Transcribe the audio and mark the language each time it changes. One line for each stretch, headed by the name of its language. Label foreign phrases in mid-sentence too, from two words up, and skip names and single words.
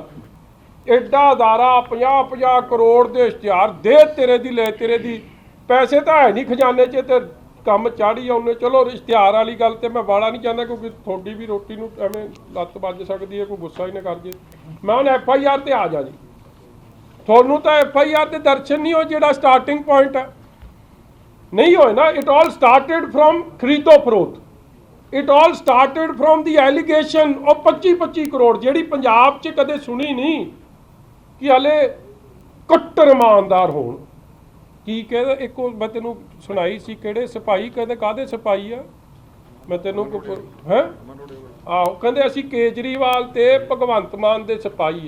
Punjabi: ਐਡਾ ਅਦਾਰਾ 50-50 ਕਰੋੜ ਦੇ ਇਸ਼ਤਿਹਾਰ ਦੇ ਤੇਰੇ ਦੀ ਲੈ ਤੇਰੇ ਦੀ, ਪੈਸੇ ਤਾਂ ਹੈ ਨਹੀਂ ਖਜ਼ਾਨੇ 'ਚ ਤੇ ਕੰਮ ਚਾੜੀ ਆਉਂਦੇ। ਚਲੋ ਇਸ਼ਤਿਹਾਰ ਵਾਲੀ ਗੱਲ ਤੇ ਮੈਂ ਵਾਲਾ ਨਹੀਂ ਚਾਹੁੰਦਾ, ਕਿਉਂਕਿ ਤੁਹਾਡੀ ਵੀ ਰੋਟੀ ਨੂੰ ਐਵੇਂ ਲੱਤ ਵੱਜ ਸਕਦੀ ਹੈ, ਕੋਈ ਗੁੱਸਾ ਹੀ ਨਾ ਕਰ ਜੇ। ਮੈਂ ਹੁਣ FIR ਤੇ ਆ ਜਾ ਜੀ, ਤੁਹਾਨੂੰ ਤਾਂ FIR ਦੇ ਦਰਸ਼ਨ ਨਹੀਂ ਹੋਏ ਜਿਹੜਾ ਸਟਾਰਟਿੰਗ ਪੁਆਇੰਟ ਹੈ, ਨਹੀਂ ਹੋਏ ਨਾ।
English: it all started from
Hindi: खरीदो फरोख्त,
English: it all started from the allegation
Punjabi: और 25-25 करोड़ ਜਿਹੜੀ ਪੰਜਾਬ 'ਚ ਕਦੇ ਸੁਣੀ ਨਹੀਂ ਕਿ ਹਲੇ ਕੱਟਰ ਇਮਾਨਦਾਰ ਹੋਣ। ਕੀ ਕਹਿੰਦੇ ਇੱਕ ਮੈਂ ਤੈਨੂੰ ਸੁਣਾਈ ਸੀ, ਕਿਹੜੇ ਸਿਪਾਹੀ ਕਹਿੰਦੇ ਕਾਹਦੇ ਸਿਪਾਹੀ ਆ, ਮੈਂ ਤੈਨੂੰ ਹੈ ਆਹੋ ਕਹਿੰਦੇ ਅਸੀਂ ਕੇਜਰੀਵਾਲ ਤੇ ਭਗਵੰਤ ਮਾਨ ਦੇ ਸਿਪਾਹੀ ਆ।